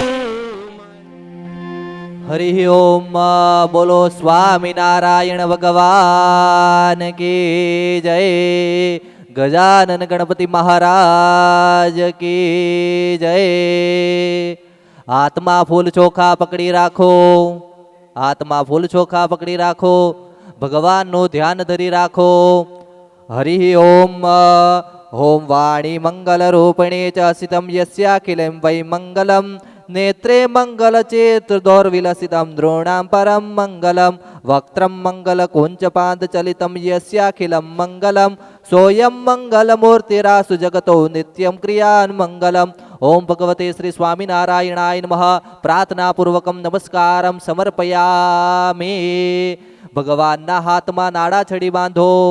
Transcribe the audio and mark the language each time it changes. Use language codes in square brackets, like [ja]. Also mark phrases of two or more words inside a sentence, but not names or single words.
[hi] हरि ओम बोलो स्वामिनारायण भगवान की जय गजानन गणपति महाराज की जय [gu] આત્મા ફૂલ ચોખા પકડી રાખો આત્મા ફૂલ ચોખા પકડી રાખો ભગવાન નો ધ્યાન ધરી રાખો હરિ ઓમ ઓમ [sa] वाणी मंगल रूपिणे च सितं यस्याखिलं वै मंगलम नेत्रे मंगल चेतुर्दौर्विलसितं द्रोणां परम मंगलम वक्त्रं मंगल कुंचपाद चलितं यस्याखिलं मंगलम सोयं मंगलमूर्तिरासु जगतो नित्यं क्रियान् मंगलम ओम भगवते श्री स्वामिनारायणाय नमः प्रार्थना पूर्वकं नमस्कारं समर्पयामि [gu] ભગવાનના હાથમાં નાડા છડી બાંધો